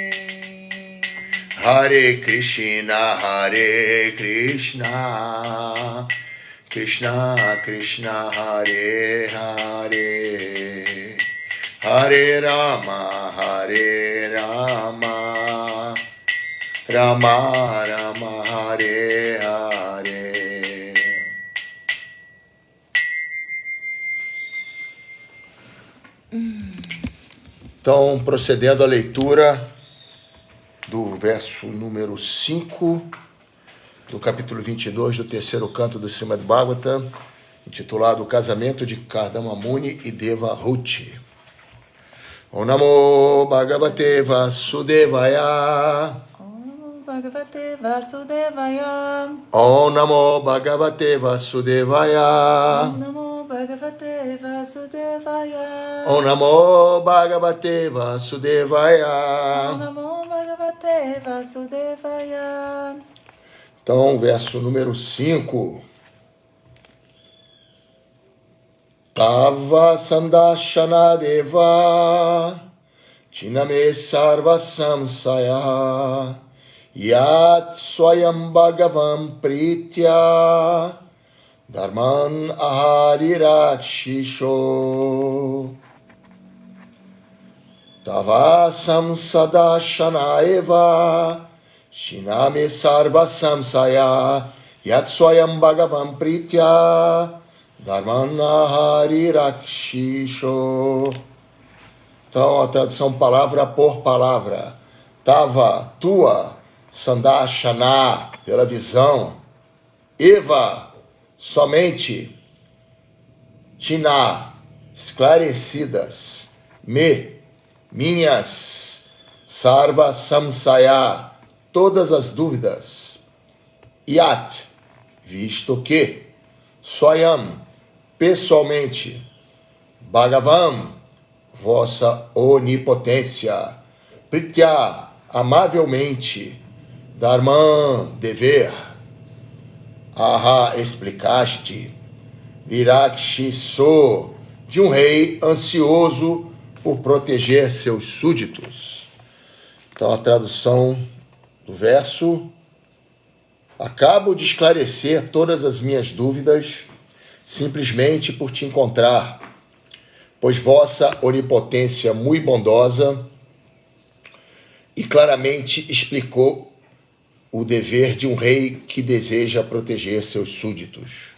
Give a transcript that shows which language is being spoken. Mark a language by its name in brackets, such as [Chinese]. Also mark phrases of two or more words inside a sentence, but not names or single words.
[Sanskrit] Hare Krishna, Krishna Krishna, Hare Hare, Hare Rama, Rama Rama, Hare Hare. [Portuguese] Então, procedendo à leitura do verso número 5 do capítulo 22 do terceiro canto do Srimad Bhagavatam, intitulado O Casamento de Kardama Muni e Deva Huti. [Sanskrit] Om Namo Bhagavate Vasudevaya. Om Bhagavate Vasudevaya. Om Namo Bhagavate Vasudevaya. Om Namo Bhagavate Vasudevaya. Om Namo Bhagavate Vasudevaya. Om Namo Bhagavate Vasudevaya. [Portuguese] Então, verso número 5. [Sanskrit] Tava Sandashana Deva Chiname Sarva Samsaya Yat Swayam Bhagavam Pritya Dharman Aharirakshisho. Tava Samsadashana Eva Shiname Sarva Samsaya Yat Swayam Bhagavam Pritya Dharmana Harirakshisho. [Portuguese] Então, a tradução palavra por palavra. Tava, tua, Sandashana, pela visão. Eva, somente. Tina, esclarecidas. Minhas. [Sanskrit] Sarva Samsaya, [Portuguese] todas as dúvidas. Yat, visto que. Swayam, pessoalmente. Bhagavam, vossa onipotência. Pritya, amavelmente. Dharman, dever. Aha, explicaste. Virakshiso, de um rei ansioso por proteger seus súditos. Então, a tradução do verso. Acabo de esclarecer todas as minhas dúvidas, simplesmente por te encontrar, pois vossa onipotência muito bondosa e claramente explicou o dever de um rei que deseja proteger seus súditos.